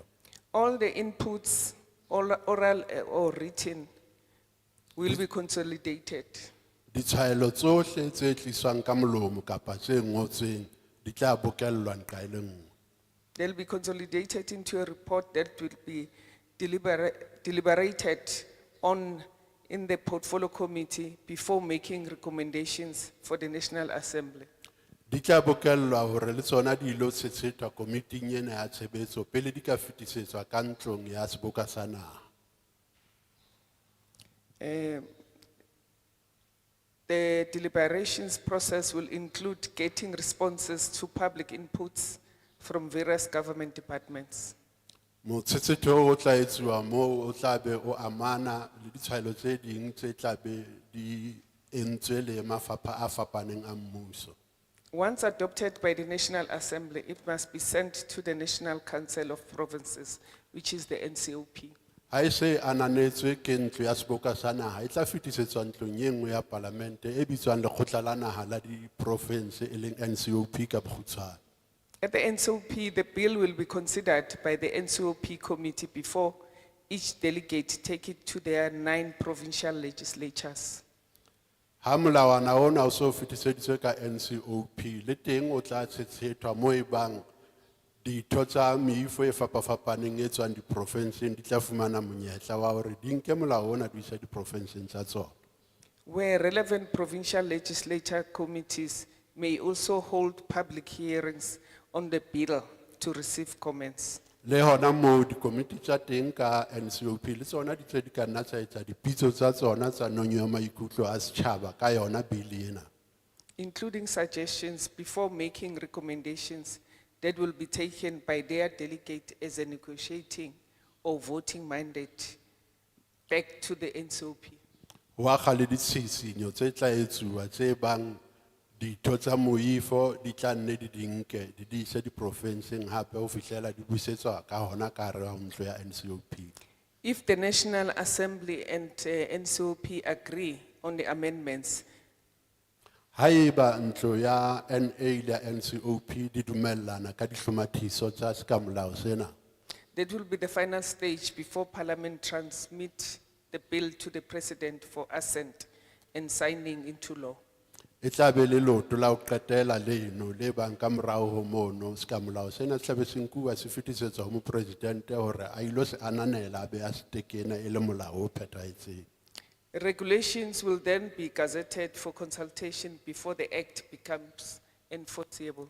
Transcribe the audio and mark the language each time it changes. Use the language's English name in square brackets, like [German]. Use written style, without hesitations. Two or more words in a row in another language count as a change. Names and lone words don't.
[English] All the inputs, oral or written, will be consolidated. [Southern Sotho] Ditshwaelo tsohle tse tliswang ka molomo kapa tse ngotsweng di tla bokellwa nqa e le nngwe. [English] They'll be consolidated into a report that will be deliberated on in the portfolio committee before making recommendations for the National Assembly. [Southern Sotho] Di tla bokellwa hore le tsona di ilo tshetshethwa komiting ena ya tshebetso pele di ka fetisetswa ka ntlong ya Seboka sa Naha. [English] The deliberations process will include getting responses to public inputs from various government departments. [Southern Sotho] Motshetshetho o tla etsuwa moo o tla be o amana le ditshwaelo tse ding tse tla be di entswe le mafapha a fapaneng a mmuso. [English] Once adopted by the National Assembly, it must be sent to the National Council of Provinces, which is the NCOP. [Southern Sotho] Ha e se ananetswe ke ntlo ya Seboka sa Naha e tla fetisetswa ntlong e nngwe ya palamente e bitswang Lekgotla la Naha la diprovinse e leng NCOP ka bokgutshwane. [English] At the NCOP, the bill will be considered by the NCOP committee before each delegate take it to their 9 provincial legislatures. [Southern Sotho] Ha molawana ona o so fetiseditswe ka NCOP le teng o tla tshetsethwa moo e bang ditho tsa meifo e fapafapaneng e tswang diprovinseng di tla fumana monyetla wa hore di nke molao ona di isa diprovinseng tsa tsona. [English] Where relevant provincial legislature committees may also hold public hearings on the bill to receive comments. [Southern Sotho] Le hona moo dikomiti tsa teng ka NCOP le tsona di tle di ka nna tsa etsa dipitso tsa tsona tsa nonyo ya maikutlo a setjhaba ka yona bili ena. [English] Including suggestions before making recommendations that will be taken by their delegate as a negotiating or voting mandate back to the NCOP. [Southern Sotho] Wa kgale ditshitshinyo tse tla etsuwa tse bang ditho tsa moifo di tla nne di dinke di ise diprovinseng hape ho fihlela di busetswa ka hona ka hare ho ntlo ya NCOP. [English] If the National Assembly and NCOP agree on the amendments, [Southern Sotho] Haeba ntlo ya NA le NCOP di dumellana ka dihlomathiso tsa seka molao sena, [English] that will be the final stage before Parliament transmit the bill to the President for assent and signing into law. [Southern Sotho] e tla be le loto la ho qetela leno le bang ka morao ho mono seka molao sena se tla be se nkuwa se fetisetswa ho mopresidente hore a ilo se ananela a be a se tekena e le molao o phethahetseng. [English] Regulations will then be gazetted for consultation before the act becomes enforceable.